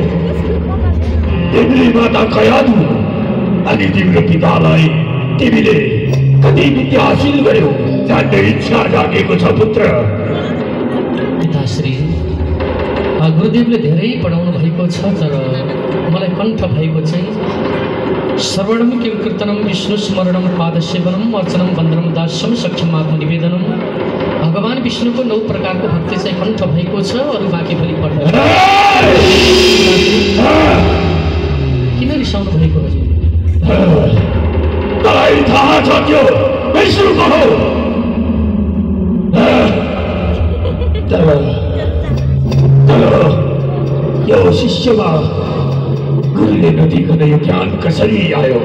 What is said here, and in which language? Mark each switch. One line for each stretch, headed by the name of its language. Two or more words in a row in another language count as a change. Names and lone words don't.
Nepali: तिमीले माता कयादु अनि तिम्रो पितालाई तिमीले कति विद्या हासिल गर्यो जान्ने इच्छा जागेको छ पुत्र। पिताश्री, गुरुदेवले धेरै पढाउनु भएको छ, तर मलाई कण्ठ भएको चाहिँ
Sanskrit: श्रवणम किं कीर्तनम विष्णु स्मरणम पादसेवनम अर्चनम वन्दनम दास्यम सख्यम आत्मनिवेदनम।
Nepali: भगवान विष्णुको 9 प्रकारको भक्ति चाहिँ कण्ठ भएको छ, अरू बाँकी पनि पढ्नु। किन रिसाउनु भएको हजुर? तँलाई थाहा छ त्यो विष्णुको हो, तर यो शिष्यमा गुरुले नदिकन यो ज्ञान कसरी आयो?